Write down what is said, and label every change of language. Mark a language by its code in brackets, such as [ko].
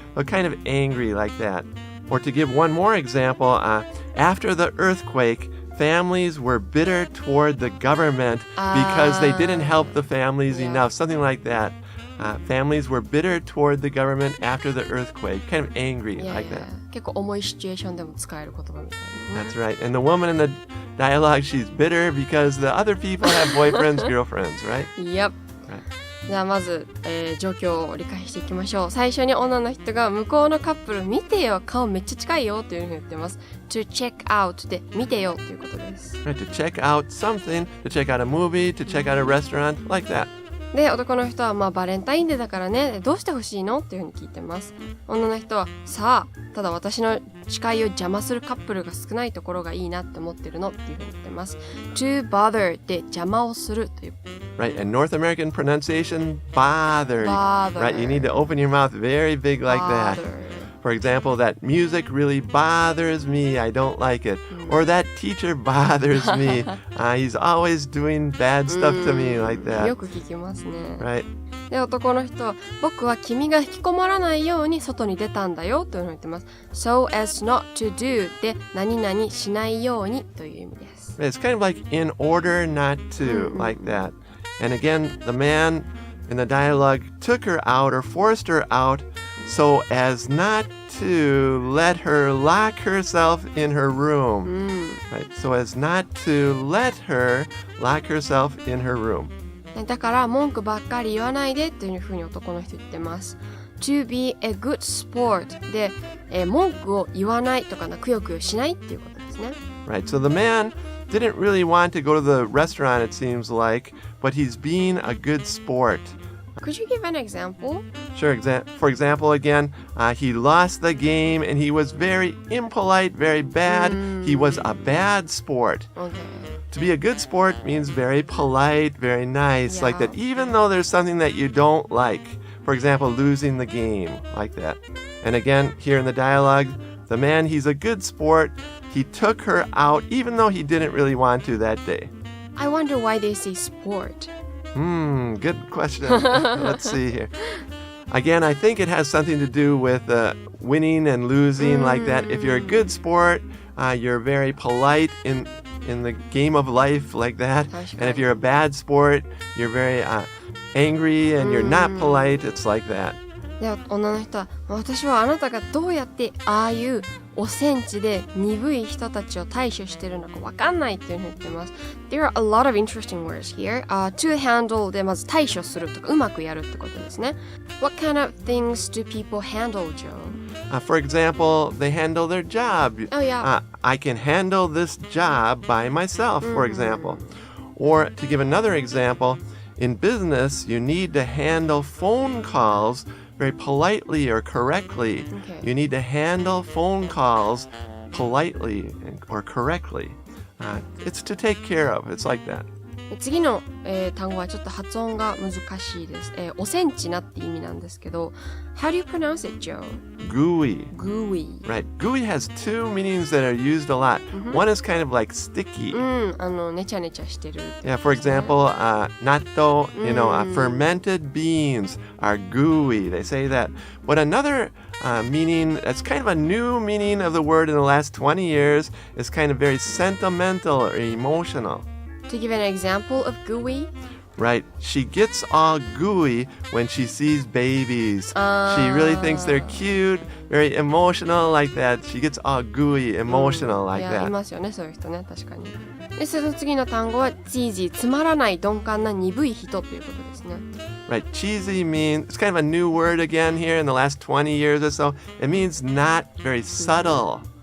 [en] So kind of angry like that. Or to give one more example, after the earthquake, families were bitter toward the government because they didn't help the families enough. Something like that. Families were bitter toward the government after the earthquake. Kind of angry like that. [ja] 結構重いシチュエーションでも使える言葉みたいですね。 [en] That's right. And the woman in the dialogue, she's bitter because the other people have boyfriends, girlfriends, right? Yep. [ja] じゃあまず、状況を理解していきましょう。最初に女の人が向こうのカップル見てよ、顔めっちゃ近いよというふうに言ってます。 [en] To check out [ja] で見てよということです。 [en] Right, to check out something, to check out a movie, to check out a restaurant, like that. [ja] で、男の人はバレンタインデーだからね、どうしてほしいのっていうふうに聞いてます。女の人は、さあ、ただ私の視界を邪魔するカップルが少ないところがいいなって思ってるのっていうふうに言ってます。 [en] to bother [ja] で邪魔をするという。 [en] Right, and North American pronunciation, bothered. Bother. Right, you need to open your mouth very big like that. For example, that music really bothers me. I don't like it. Or that teacher bothers me. He's always doing bad stuff to me like that. [ja] よく聞きますね。 [en] Right. [ja] で、男の人は、僕は君が引きこもらないように外に出たんだよというのを言ってます。 [en] So as not to do [ja] で何々しないようにという意味です。 [en] It's kind of like in order not to, like that. And again, the man in the dialogue took her out or forced her out so as not to let her lock herself in her room. Right? So as not to let her lock herself in her room. [ja] だから文句ばっかり言わないでっていうふうに男の人言ってます。 [en] To be a good sport [ja] で、文句を言わないとかくよくよしないっていうことですね。 [en] Right. So the man didn't really want to go to the restaurant, it seems like, but he's being a good sport. Could you give an example? Sure. For example, again, he lost the game and he was very impolite, very bad. He was a bad sport. Okay. to be a good sport means very polite, very nice, like that, even though there's something that you don't like. For example, losing the game, like that. And again, here in the dialogue, the man, he's a good sport. He took her out, even though he didn't really want to that day. I wonder why they say sport. Good question. Let's see here. Again, I think it has something to do with winning and losing, like that. If you're a good sport, you're very polite in the game of life, like that. And if you're a bad sport, you're very angry and you're not polite. It's like that. [ja] で、女の人は、私はあなたがどうやってああいうおセンチで鈍い人たちを対処してるのかわかんないっていうふうに言ってます。 [en] There are a lot of interesting words here. To handle [ja] でまず対処するとかうまくやるってことですね。 [en] What kind of things do people handle, Joe? For example, they handle their job. Oh, yeah. I can handle this job by myself, for example. Or to give another example, in business, you need to handle phone calls very politely or correctly. Okay. You need to handle phone calls politely or correctly. It's to take care of. It's like that. [ja] 次の、単語はちょっと発音が難しいです。おセンチなって意味なんですけど [en] How do you pronounce it, Joe? Gooey. Gooey. Right. Gooey has two meanings that are used a lot. One is kind of like sticky. [ja] ねちゃねちゃしてる。 [en] Yeah, for example, natto, fermented beans are gooey. They say that. But another meaning, that's kind of a new meaning of the word in the last 20 years, is kind of very sentimental or emotional. To give an example of gooey, Right. She gets all gooey when she sees babies. She really thinks they're cute, very emotional like that. She gets all gooey, emotional like [ja] いや、い [en] that. [ja] ますよね、そういう人ね、確かに。で、その次の単語はチージー、つまらない鈍感な鈍い人ということですね。 [en] Right. Cheesy means, it's kind of a new word again here in the last 20 years or so. It means not very subtle.